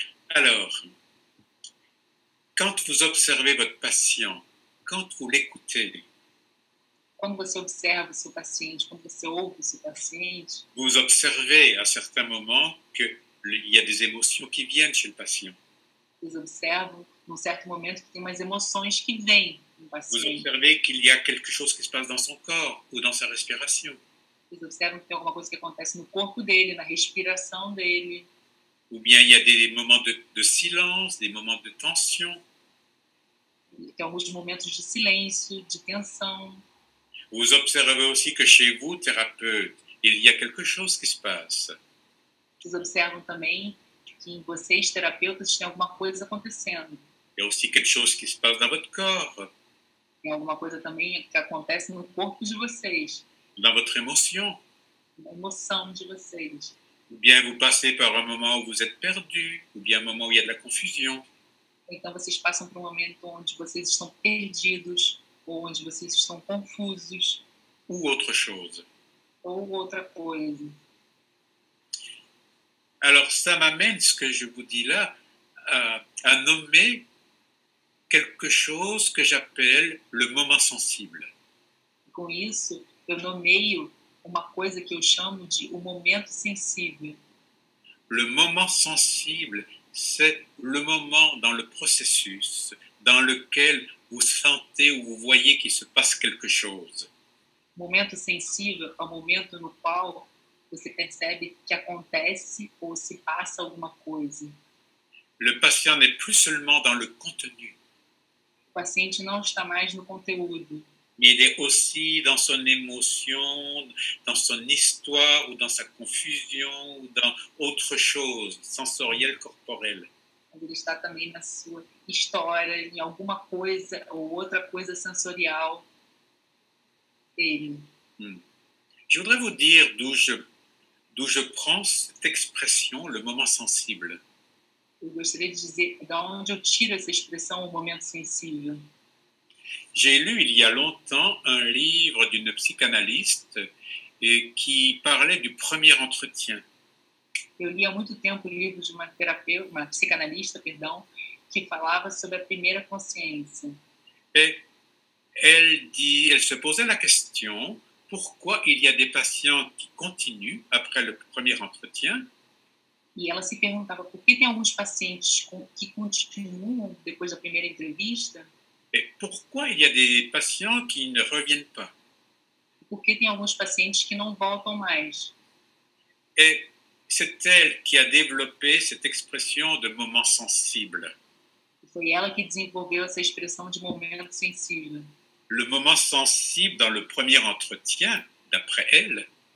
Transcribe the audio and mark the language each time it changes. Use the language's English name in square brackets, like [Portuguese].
[French] Alors, quand vous observez votre patient, quand vous l'écoutez, [Portuguese] Quando você observa o seu paciente, quando você ouve o seu paciente, [French] vous observez à certains moments qu'il y a des émotions qui viennent chez le patient. [Portuguese] vocês observam, num certo momento, que tem umas emoções que vêm no [French] Vous [Portuguese] paciente. [French] observez qu'il y a quelque chose qui se passe dans son corps ou dans sa respiration. [Portuguese] Vocês observam que tem alguma coisa que acontece no corpo dele, na respiração dele. [French] Ou bien il y a des moments de silence, des moments de tension. [Portuguese] Tem alguns momentos de silêncio, de tensão. [French] Vous observez aussi que chez vous, thérapeute, il y a quelque chose qui se passe. [Portuguese] Vocês observam também que em vocês, terapeutas, tem alguma coisa acontecendo. [French] Il y a aussi quelque chose qui se passe dans votre corps, [Portuguese] Tem alguma coisa também que acontece no corpo de vocês, [French] dans votre émotion. [Portuguese] na emoção de vocês. [French] Ou bien vous passez par un moment où vous êtes perdu, ou bien un moment où il y a de la confusion. [Portuguese] Então, vocês passam por um momento onde vocês estão perdidos, ou onde vocês estão confusos, [French] ou autre chose. [Portuguese] ou outra coisa. [French] Alors, ça m'amène, ce que je vous dis là, à nommer quelque chose que j'appelle le moment sensible. [Portuguese] Com isso, eu nomeio uma coisa que eu chamo de o momento sensível. [French] Le moment sensible, c'est le moment dans le processus dans lequel vous sentez ou vous voyez qu'il se passe quelque chose. [Portuguese] Momento sensível é o momento no qual você percebe que acontece ou se passa alguma coisa. [French] Le patient n'est plus seulement dans le contenu, [Portuguese] O paciente não está mais no conteúdo, [French] mais il est aussi dans son émotion, dans son histoire ou dans sa confusion ou dans autre chose, sensorielle, corporelle. [Portuguese] mas ele está também na sua história, em alguma coisa ou outra coisa sensorial dele. [French] Je voudrais vous dire d'où je prends cette expression, le moment sensible. [Portuguese] Eu gostaria de dizer de onde eu tiro essa expressão, o momento sensível. [French] J'ai lu il y a longtemps un livre d'une psychanalyste qui parlait du premier entretien. [Portuguese] Eu li há muito tempo o livro de uma terapeuta, uma psicanalista, perdão, que falava sobre a primeira consciência. [French] Et elle se posait la question, pourquoi il y a des patients qui continuent après le premier entretien [Portuguese] E ela se perguntava por que tem alguns pacientes que continuam depois da primeira entrevista, [French] et pourquoi il y a des patients qui ne reviennent pas. [Portuguese] e por que tem alguns pacientes que não voltam mais. [French] Et c'est elle qui a développé cette expression de moment sensible. [Portuguese] E foi ela que desenvolveu essa expressão de momento sensível. [French] Le moment sensible dans le premier entretien, d'après elle,